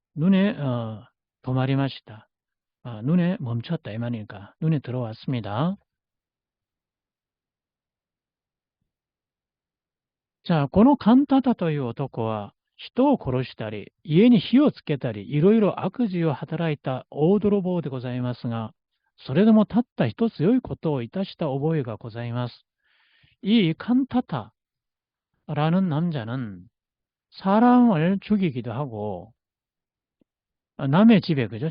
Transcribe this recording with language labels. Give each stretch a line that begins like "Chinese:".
Korean: 눈에
Japanese: 도마리마시다.
Korean: 눈에 멈췄다 이 말이니까 눈에 들어왔습니다.
Japanese: 자, このカンタタという男は人を殺したり、家に火をつけたり、いろいろ悪事を働いた大泥棒でございますが、それでもたった一つ良いことをいたした覚えがございます。
Korean: 이 칸타타라는 남자는 사람을 죽이기도 하고, 남의 집에, 그죠?